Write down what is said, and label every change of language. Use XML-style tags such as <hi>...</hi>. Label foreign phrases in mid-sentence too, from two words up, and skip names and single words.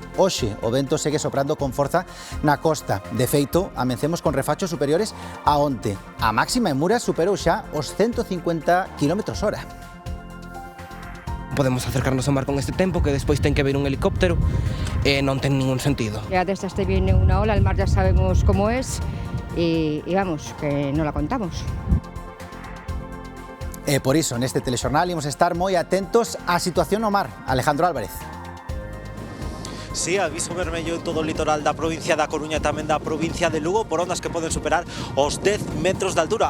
<gl>Hoxe o vento segue soprando con forza na costa. De feito, amencemos con refachos superiores a onte. A máxima en Muras superou xa os 150 km/h. Podemos acercarnos ao mar con este tempo, que despois ten que ver un helicóptero, e non ten ningún sentido.</gl> <es>Ya desde este viene una ola, el mar ya sabemos cómo es y vamos, que no la contamos.</es> <gl>E por iso, neste telexornal imos estar moi atentos á situación no mar. Alejandro Álvarez. Sí, aviso vermello en todo o litoral da provincia da Coruña e tamén da provincia de Lugo por ondas que poden superar os 10 metros de altura.</gl>